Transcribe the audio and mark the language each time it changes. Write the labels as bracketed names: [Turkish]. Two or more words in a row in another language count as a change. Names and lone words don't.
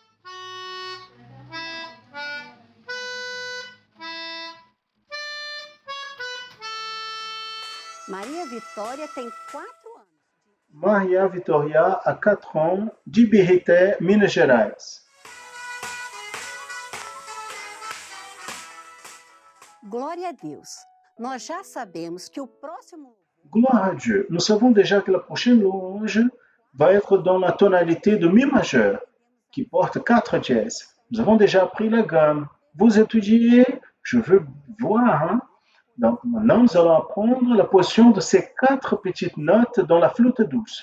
[Portuguese] Maria Vitória tem 4 anos. [French] Maria Vitória a 4 ans, de Ibirité, Minas Gerais. [Portuguese] Glória a Deus. Nós já sabemos que o próximo. [French] Gloire à Dieu. Nous savons déjà que la prochaine louange va être dans la tonalité de Mi majeur, qui porte 4 dièses. Nous avons déjà appris la gamme. Vous étudiez, je veux voir. Hein? Donc maintenant, nous allons apprendre la position de ces 4 petites notes dans la flûte douce.